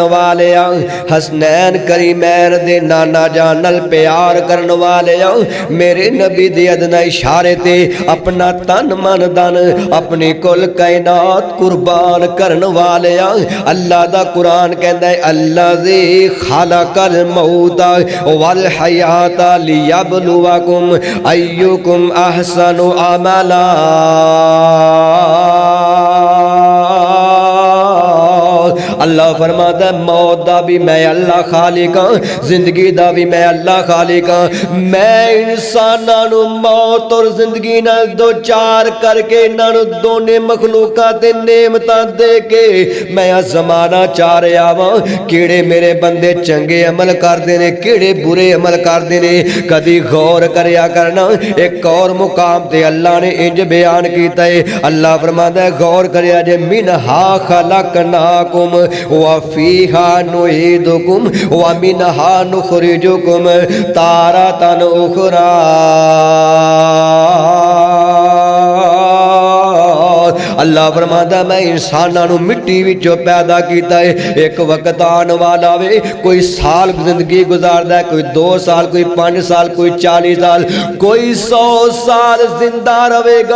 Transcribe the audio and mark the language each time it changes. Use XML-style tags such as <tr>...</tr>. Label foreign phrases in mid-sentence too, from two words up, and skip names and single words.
<pa>والے حسنین کریمین دے نانا جان نال پیار کرن والے میرے نبی دے ادنیٰ اشارے تے اپنا تن من دھن اپنی کل کائنات قربان کرن والے اللہ دا قرآن کہندا ہے</pa> <ar>الذي خلق الموت والحياة ليبلوكم أيكم أحسن عملا.</ar> <pa>اللہ فرماتا موت دا بھی میں اللہ خالق ہاں، زندگی دا بھی میں اللہ خالق ہاں. میں انساناں نوں موت اور زندگی نال دو چار کرکے انہاں نوں دونے مخلوقاں تے نعمتاں دے کے میں زمانہ چاہ رہا واں کیڑے میرے بندے چنگے عمل کردے نے کیڑے برے عمل کردے نے. کدی غور کریا کرنا، ایک اور مقام تے اللہ نے انج بیان کیتا ہے. اللہ فرماتا ہے غور کریا جے</pa> <ar>منها خلقناكم وفيها نعيدكم ومنها نخرجكم تارة أخرى.</ar> <pa>اللہ فرماتا میں انساناں نوں مٹی وچوں پیدا کیتا ہے. ایک وقت آنے والا وے کوئی سال زندگی گزاردا ہے، کوئی 2 سال، کوئی 5 سال، کوئی 40 سال، کوئی 100 سال زندہ رہے گا.</pa>